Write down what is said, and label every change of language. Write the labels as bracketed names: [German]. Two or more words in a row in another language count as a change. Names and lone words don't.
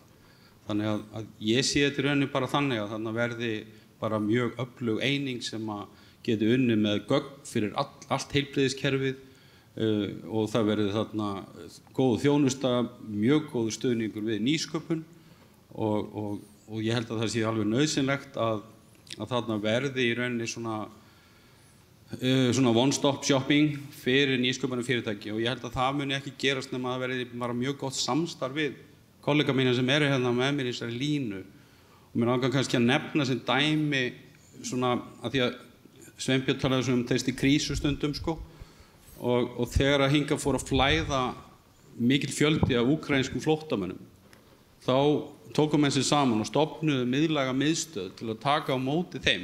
[Icelandic] Þannig að ég sé þetta í rauninni bara þannig að þarna verði bara mjög öflug eining sem að geti unnið með gögn fyrir allt heilbrigðiskerfið og það verði þarna góð þjónusta, mjög góður stuðningur við nýsköpun og ég held að það sé alveg nauðsynlegt að þarna verði í rauninni svona [English] one-stop shopping [Icelandic] fyrir nýsköpunum fyrirtæki og ég held að það muni ekki gerast nema að það verði bara mjög gott samstarf við kollega mína sem eru hérna með mér í þessari línu og mér langar kannski að nefna sem dæmi svona að því að Sveinbjörn talaði um þessi krísustundum sko og þegar að hingað fór að flæða mikil fjöldi af úkraínskum flóttamönnum þá tókum menn sig saman og stofnuðu miðlæga miðstöð til að taka á móti þeim.